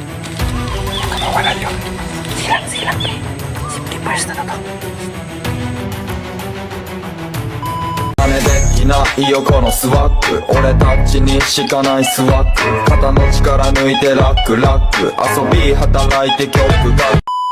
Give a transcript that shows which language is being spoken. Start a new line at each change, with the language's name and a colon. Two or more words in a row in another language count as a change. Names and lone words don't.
Filipino: Huwag ka mawala yun. Silang
English: safety first
Filipino: na to.
Japanese: 真似できないよこのスワッグ俺たちにしかないスワッグ肩の力抜いてラック遊び働いて曲が